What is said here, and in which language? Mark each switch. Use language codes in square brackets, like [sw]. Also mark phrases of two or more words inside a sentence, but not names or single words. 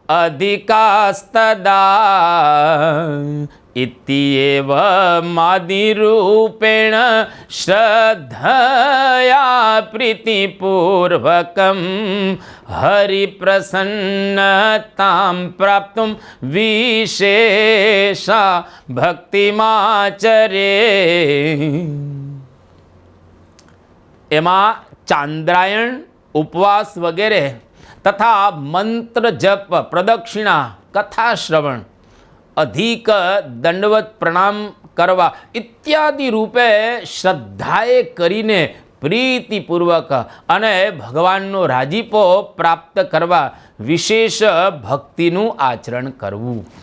[sa] अधिकास्तदा इत्येव मादिरूपेण श्रद्धया प्रीतिपूर्वकं हरिप्रसन्नतां प्राप्तुं विशेषा भक्तिमाचरे. [gu] एમાં ચાંદ્રાયણ, ઉપવાસ વગેરે તથા મંત્ર જપ, પ્રદક્ષિણા કથા શ્રવણ, અધિક દંડવત પ્રણામ કરવા ઇત્યાદિ રૂપે શ્રદ્ધાએ કરીને પ્રીતિપૂર્વક અને ભગવાનનો રાજીપો પ્રાપ્ત કરવા વિશેષ ભક્તિનું આચરણ કરવું.